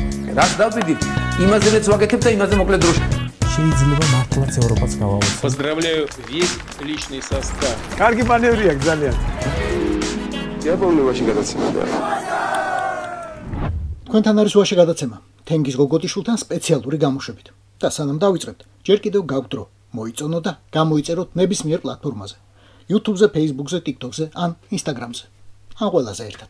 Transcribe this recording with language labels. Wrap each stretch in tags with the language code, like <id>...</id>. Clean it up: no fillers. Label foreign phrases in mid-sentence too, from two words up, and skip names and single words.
<ka>ვაკეთებ. რაც დავწვიდით, იმაზეც ვაკეთებ და იმაზე მოკლედ დროში. შეიძლება მართლაც ევროპაც გავავოცოთ.</ka> <ru>Поздравляю весь личный состав.</ru> <ka>კარგი მანევრი აქვს ძალიან. იაპონიაში გადაცემა. თქვენთან არის ვაში გადაცემა. თენგიზ გოგოტიშვილთან სპეციალური გამოშვებით. და სანამ დავიწყებთ, ჯერ კიდევ გაგვთ დრო. მოიწონო და გამოიწეროთ ნებისმიერ პლატფორმაზე. YouTube-ზე, Facebook-ზე, TikTok-ზე ან Instagram-ზე. ან ყველაზე ერთად.</ka>